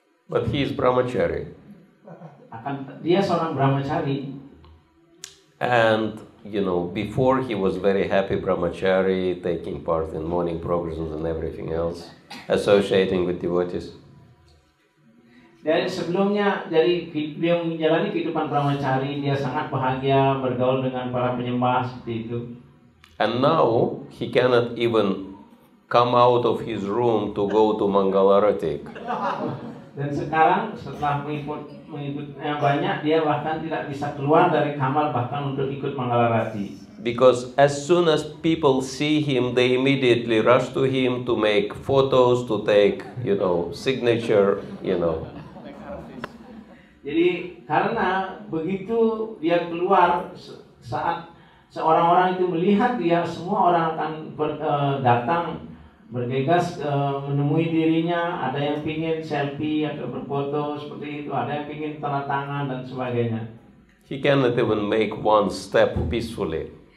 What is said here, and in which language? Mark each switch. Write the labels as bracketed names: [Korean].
[English] But he is brahmachari. [Indonesian] Dia seorang brahmachari. [English] And before he was very happy brahmachari, taking part in morning programs and everything else, associating with devotees. [Indonesian] Dari sebelumnya, dia menjalani kehidupan brahmachari, dia sangat bahagia bergaul dengan para penyembah seperti itu. [English] And now he cannot even come out of his room to go to Mangalarati. [Indonesian] Dan sekarang setelah mengikutnya banyak, dia bahkan tidak bisa keluar dari kamar bahkan untuk ikut Mangalarati. [English] Because as soon as people see him, they immediately rush to him to make photos, to take, signature, [Indonesian] Jadi karena begitu dia keluar, saat seorang orang itu melihat dia, semua orang akan datang bergegas menemui dirinya. Ada yang pingin selfie atau berfoto seperti itu, ada yang pingin tanda tangan dan sebagainya. [English] He cannot even make one step peacefully.